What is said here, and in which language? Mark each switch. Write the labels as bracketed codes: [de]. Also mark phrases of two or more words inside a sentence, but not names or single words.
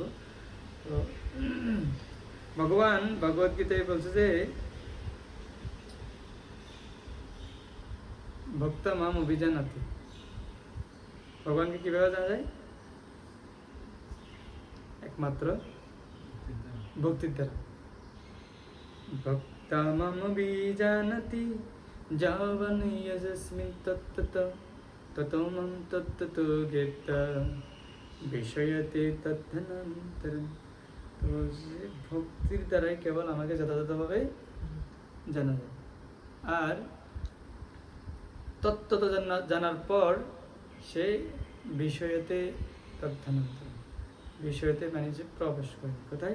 [bn] তো ভগবান ভগবদ্গীতায় বলছে যে [sa] ভক্ত মাম অভিজানাতি, [bn] ভগবানকে কিভাবে জানা যায়? একমাত্র ভক্তির দ্বারা। [sa] ভক্ত মাম অভিজানাতি যাবন যস্মিন তত্ত্বত ততো মাম তত্ত্বত জ্ঞেয়ঃ বিষয়তে তদ্ধানন্তরম। [bn] তো ভক্তির দ্বারাই কেবল আমাকে যথাযথভাবে জানা যায়। আর তত্ত্বত জানার পর সে [sa] বিষয়তে তদ্ধানন্তরম, [bn] বিষয়তে মানে যে প্রবেশ করে, কোথায়?